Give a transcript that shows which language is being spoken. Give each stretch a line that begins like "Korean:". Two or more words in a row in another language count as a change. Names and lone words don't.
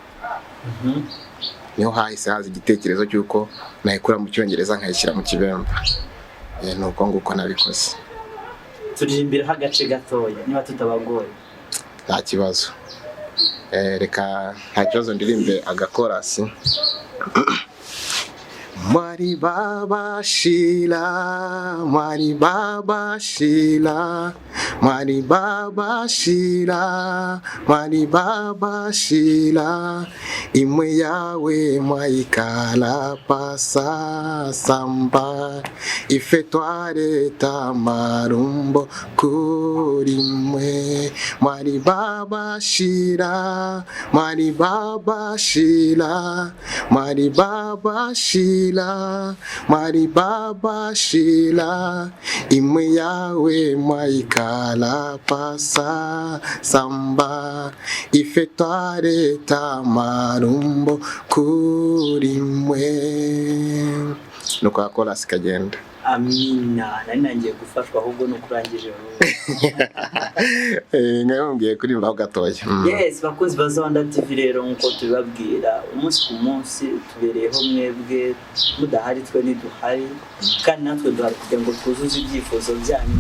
Kinyarwanda: Niho hahise haza igitekerezo cy'uko nayikura mu Cyongereza nkayishyira mu kibembe. Nuko nguko nabikoze. Turirimbira agace gatoya niba tutabagoye. Nta kibazo. Reka nta kibazo ndirimbe agakorasi.
Bembe: Mwari baba shila, mwari baba shila, mwari baba shila, mwari baba shila, imwe yawe mwaikala pasa samba, ife twareta marumbo kuri mwe. Mwari baba shila, mwari baba shila, mwari baba shila, mwari baba shila, imwe yawe mwaikala pasa samba, ife twareta marumbo kuri mwe.
Kinyarwanda: Nuko akora sikagenda. Amina, nari nangiye gufashwa ahubwo nukurangije wowe. Ngayongeye kuri mbaho gatoya. Yes, bakunzi ba Zonda TV rero nkuko tubibabwira umunsi ku munsi tubereyeho mwebwe mudahari twe niduhari, kandi natwe duhari kugira ngo twuzuze ibyifuzo byanyu.